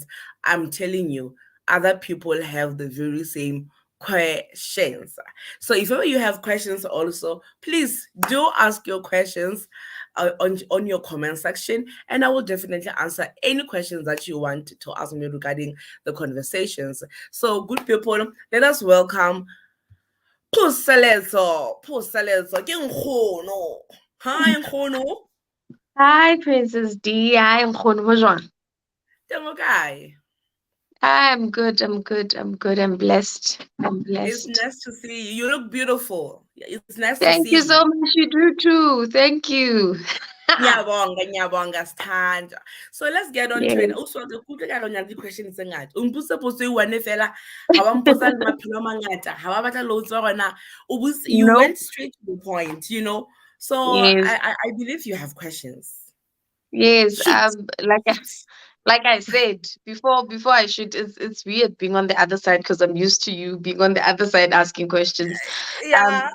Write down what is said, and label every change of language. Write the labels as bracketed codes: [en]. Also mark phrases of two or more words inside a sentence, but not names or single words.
[en] I'm telling you, other people have the very same questions. So if ever you have questions also, please do ask your questions on your comment section, and I will definitely answer any questions that you want to ask me regarding the conversations. So good people, let us welcome Puseletso. [st] Ke nkgono. Hi nkgono. [en] Hi, Princess D. Hi, [st] Nkgono ho jwang? Teng o kae? [en] I'm good. I'm blessed. It's nice to see you. You look beautiful. It's nice to Thank see you so you. much. You do too. Thank you. Nyabonga, Sthanda. So let's get on to it. Yes. Also, the [st] kutlwe ka re o na le di-questions tse ngata. O mpotse potso e one fela, ha wa mpotsa le maphelo a mangata, ha wa batla loads wa gona. [en] You Nope. went straight to the point, So Yes. I believe you have questions. Yes. Shoot. Like I said before I shoot, it's weird being on the other side because I'm used to you being on the other side asking questions. Yeah.